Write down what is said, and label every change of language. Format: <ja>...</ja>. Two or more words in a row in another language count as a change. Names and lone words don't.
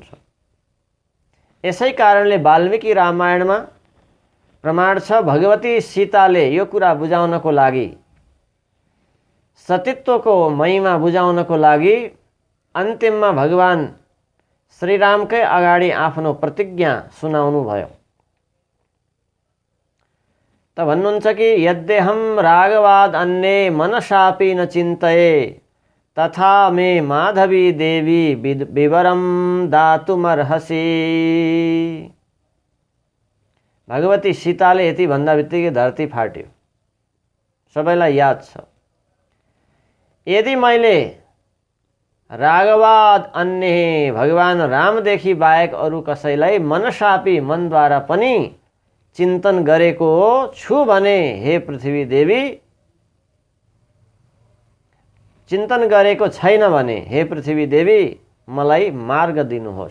<ne>यसै कारणले वाल्मीकि रामायणमा प्रमाण छ, भगवती सीताले यो कुरा बुझाउनको लागि, सतीत्वको महिमा बुझाउनको लागि अन्तिममा भगवान श्रीरामकै अगाडि आफ्नो प्रतिज्ञा सुनाउनु भयो। त भन्नुहुन्छ कि</ne> <sa>यद्यहम रागवाद अन्ये मनसापि न चिन्तये तथा मे माधवी देवी विवरम दातुमर्हसि।</sa> <ne>भगवती सीताले यति भन्दा बित्तिकै धरती फाट्यो, सबैलाई याद छ। यदि मैले</ne> <sa>रागवाद अन्य</sa> <ne>भगवान रामदेखि बाहेक अरू कसैलाई मनसापि मनद्वारा पनि चिन्तन गरेको छु भने, हे पृथ्वी देवी, चिन्तन गरेको छैन भने हे पृथ्वी देवी मलाई मार्ग दिनुहोस्।</ne>